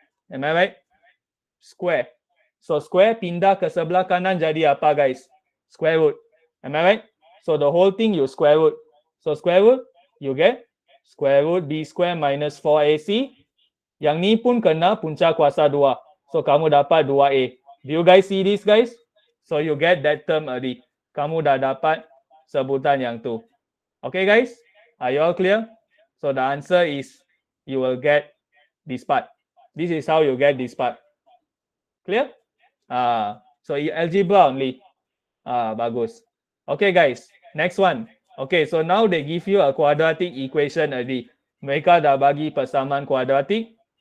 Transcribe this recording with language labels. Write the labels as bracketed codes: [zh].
[en] Am I right? Square. So square [ms] pindah ke sebelah kanan jadi apa [en] guys? Square root. Am I right? So the whole thing you square root. So square root you get square root B square minus 4AC. [ms] Yang ni pun kena punca kuasa 2. So kamu dapat 2A. [en] Do you guys see this guys? So you get that term already. [ms] Kamu dah dapat sebutan yang tu. [en] Okay guys? Are you all clear? So the answer is you will get this part. This is how you get this part. Clear? So algebra only. Bagus. Okay guys. Next one. Okay, so now they give you a quadratic equation already. [ms] Mereka dah bagi persamaan kuadratik.